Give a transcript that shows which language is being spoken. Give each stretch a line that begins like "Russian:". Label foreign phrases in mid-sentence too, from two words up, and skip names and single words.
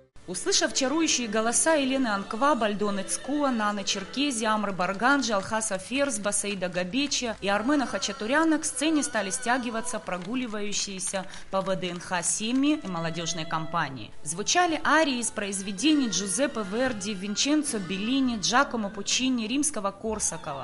Russian: Услышав чарующие голоса Елены Анкваб, Альдоны Цкуа, Наны Черкези, Амры Барганджи, Алхаса Ферзба, Саида Габечи и Армена Хачатуряна, к сцене стали стягиваться прогуливающиеся по ВДНХ семьи и молодежной компании. Звучали арии из произведений Джузеппе Верди, Винченцо Беллини, Джакомо Пуччини, Римского-Корсакова.